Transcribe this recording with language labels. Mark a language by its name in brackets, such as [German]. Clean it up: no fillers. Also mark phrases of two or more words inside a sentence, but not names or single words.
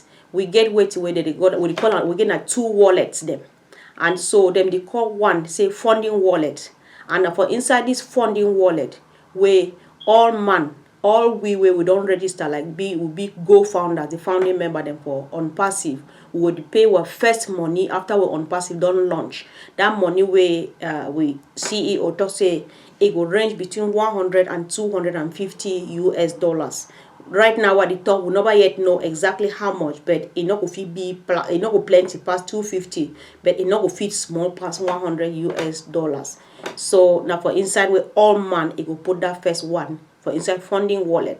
[Nigerian Pidgin] We get wetin wey dey call am, we get na two wallets dem, and so dem dey call one say funding wallet, and na for inside this funding wallet wey all man, all we wey we don register like we be go founders, the founding member dem for on passive, we go dey pay our first money after we on passive don launch. That money wey we CEO talk say e go range between 100 and 250 US dollars. Right now what they talk, we never yet know exactly how much, but it not go fit be, it not go plenty past 250, but it not go fit small past 100 US dollars. So now for inside where all man, it go put that first one for inside funding wallet.